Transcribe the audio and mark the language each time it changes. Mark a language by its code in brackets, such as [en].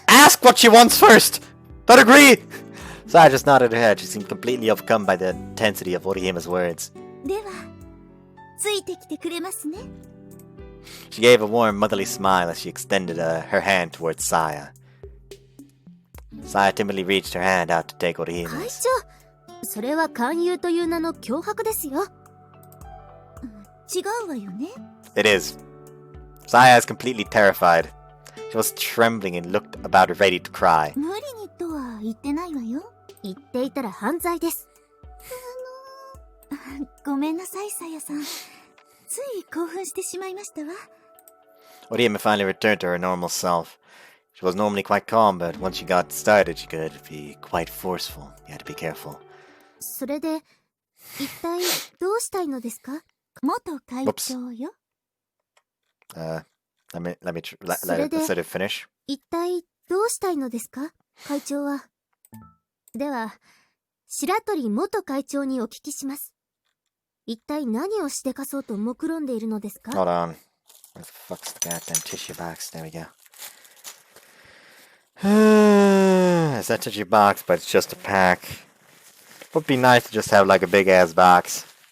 [en] Ask what she wants first! Don't agree! Saya just nodded her head. She seemed completely overcome by the intensity of Orihime's words. [ja] では、ついてきてくれますね。 [en] She gave a warm, motherly smile as she extended her hand towards Saya. Saya timidly reached her hand out to take [ja] 会 [en] Orihime's. [ja] 長、それは勧誘という名の脅迫ですよ。違うわよね。 [en] It is. Saya is completely terrified. She was trembling and looked about ready to cry. [ja] 無理にとは言ってないわよ。言っていたら犯罪です。ごめんなさい、さやさん。つい興奮してしまいましたわ。 [en] Orihime finally returned to her normal self. She was normally quite calm, but once she got started, she could be quite forceful. You had to be careful. [ja] それで、一体どうしたいのですか？元会長よ。 [en] Let her finish. [ja] 一体どうしたいのですか？会長は。では、白鳥元会長にお聞きします。一体何をしでかそうと目論んでいるのですか？ [en] Hold on. Where the fuck's the goddamn tissue box? There we go. It's that tissue box, but it's just a pack. Would be nice to just have like a big ass box.